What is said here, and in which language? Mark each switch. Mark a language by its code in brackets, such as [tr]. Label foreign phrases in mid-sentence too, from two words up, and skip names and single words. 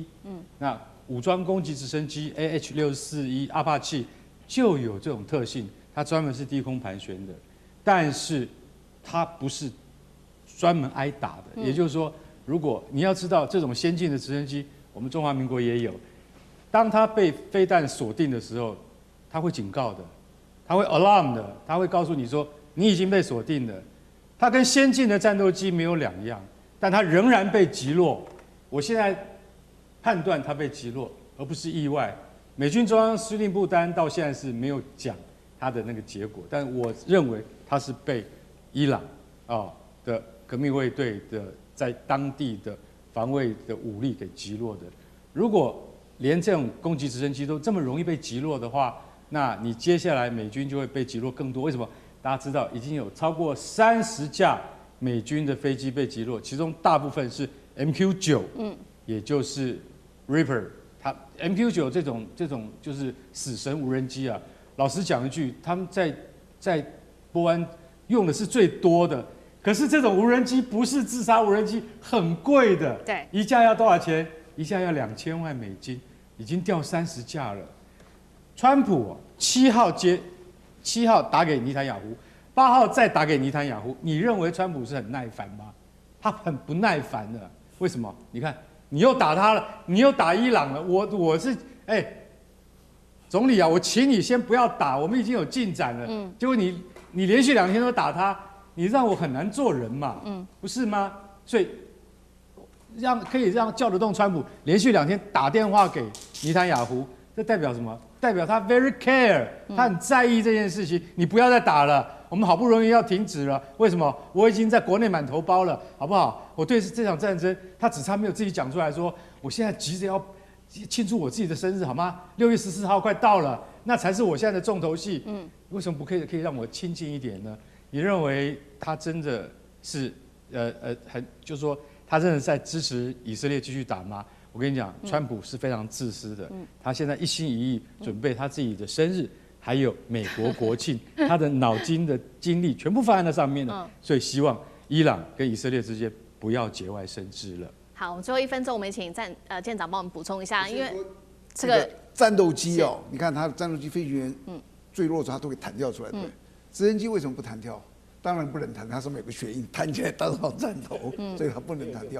[zh] 那武裝攻擊直升機 AH-64E 阿帕奇就有这種特性，它专门是低空盘旋的，但是它不是专門挨打的。也就是说，如果你要知道这种先进的直升機，我们中华民国也有，當它被飛彈鎖定的時候，它會警告的。它會 alarm 的，它會告訴你說你已經被鎖定了。它跟先進的戰鬥機沒有兩樣，但它仍然被擊落。我現在判斷它被擊落，而不是意外。美軍中央司令部單到現在是沒有講它的那個結果，但我認為它是被伊朗的革命衛隊的在當地的防衛的武力給擊落的。如果連這種攻擊直升機都這麼容易被擊落的話，那你接下來美軍就會被擊落更多。為什麼？大家知道已經有超過30架美軍的飛機被擊落，其中大部分是 MQ-9，也就是 Reaper。它 MQ-9這種就是死神無人機啊。老實講一句，他們在波灣用的是最多的。可是這種無人機不是自殺無人機，很貴的。對，一架要多少錢？一架要2000萬美金，已經掉30架了。川普7號打給尼坦雅胡，8號再打給尼坦雅胡。你認為川普是很耐煩嗎？他很不耐煩的。為什麼？你看，你又打他了，你又打伊朗了。我是總理啊，我請你先不要打，我們已經有進展了。結果你連續2天都打他，你讓我很難做人嘛。不是嗎？所以可以讓叫得動川普連續2天打電話給尼坦雅胡，這代表什麼？代表他 [en] very care， [zh] 他很在意這件事情。你不要再打了，我們好不容易要停止了。為什麼？我已經在國內滿頭包了，好不好？我對這場戰爭，他只差沒有自己講出來說，我現在急着要慶祝我自己的生日，好嗎？6月14號快到了，那才是我現在的重頭戲。為什麼不可以讓我親近一點呢？你認為他真的是就是說他真的在支持以色列繼續打嗎？我跟你講，川普是非常自私的。他現在一心一意準備他自己的生日，還有美國國慶，他的腦筋的精力全部放在那上面了。所以希望伊朗跟以色列之間不要節外生枝了。好，我們最後1分鐘，我們請艦長幫我們補充一下，因為這個戰鬥機你看他的戰鬥機飛行員墜落時他都會彈跳出來，對。直升機為什麼不彈跳？當然不能彈，它上面有個旋翼，彈起來當好戰頭，所以它不能彈跳。